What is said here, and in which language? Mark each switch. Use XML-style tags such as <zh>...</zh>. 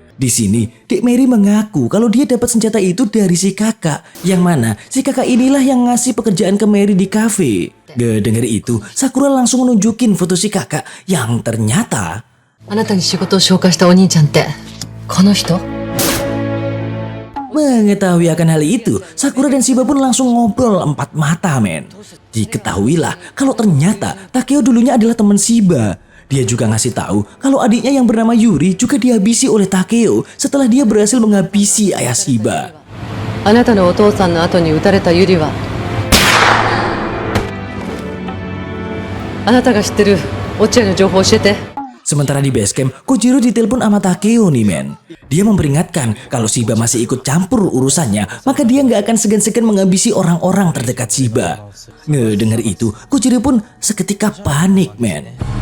<id>Di sini, Dek Mary mengaku kalau dia dapat senjata itu dari si kakak. Yang mana si kakak inilah yang ngasih pekerjaan ke Mary di kafe. Denger itu, Sakura langsung menunjukin foto si kakak yang ternyata</id> <ja>あなたに仕事を紹介したお兄ちゃんってこの人？</ja> <id>Mengetahui akan hal itu, Sakura dan Shiba pun langsung ngobrol empat mata, men. Diketahuilah kalau ternyata Takeo dulunya adalah teman Shiba. Dia juga ngasih tahu kalau adiknya yang bernama Yuri juga dihabisi oleh Takeo setelah dia berhasil menghabisi ayah Shiba.</id> <ja>あなたのお父さんの後に撃たれたユリはあなたが知ってる落合の情報を教えて。</ja> <id>Sementara di base camp, Kojiro ditelepon sama Takeo nih men. Dia memperingatkan kalau Shiba masih ikut campur urusannya, maka dia nggak akan segan-segan menghabisi orang-orang terdekat Shiba. Ngedengar itu, Kojiro pun seketika panik men.</id>